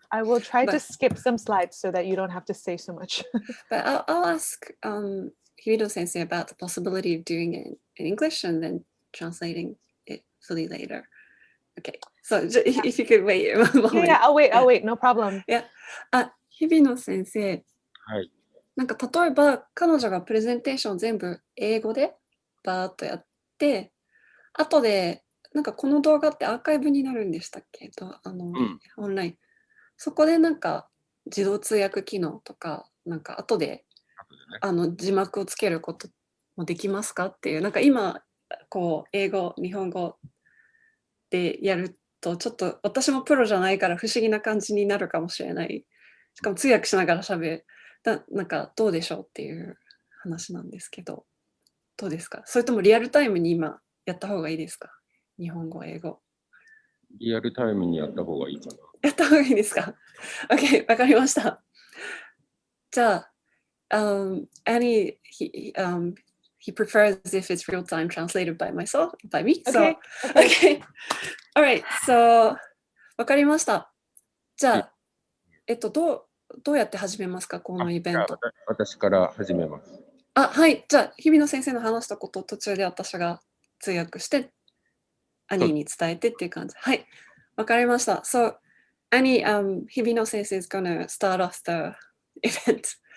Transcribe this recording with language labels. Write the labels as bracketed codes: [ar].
[en] I will try to skip some slides so that you don't have to say so much. But I'll ask Hibino Sensei about the possibility of doing it in English and then translating Facilitator. Okay, so if you could wait a moment. Yeah, I'll wait, no problem. [ja] Yeah. 日比野先生。はい。なんか例えば彼女がプレゼンテーション全部英語でバーッとやって、後でなんかこの動画ってアーカイブになるんでしたっけオンライン。そこでなんか自動通訳機能とか、なんか後で字幕をつけることもできますかっていう、なんか今こう英語、日本語でやるとちょっと私もプロじゃないから不思議な感じになるかもしれない。しかも通訳しながらなんかどうでしょうっていう話なんですけど、どうですか？それともリアルタイムに今やった方がいいですか？日本語、英語。リアルタイムにやった方がいいかな。やった方がいいですか？ OK、わかりました。 [en] じゃあ、Annie, he prefers if it's real time translated by me. So, okay. All right. So, [ja] わかりました。じゃあ、どうやって始めますか、このイベント。私から始めます。はい。じゃあ、日比野先生の話したことを途中で私が通訳して、アニーに伝えてっていう感じ。はい。わかりました。 [en] So, Annie, 日比野先生 is gonna start off the event.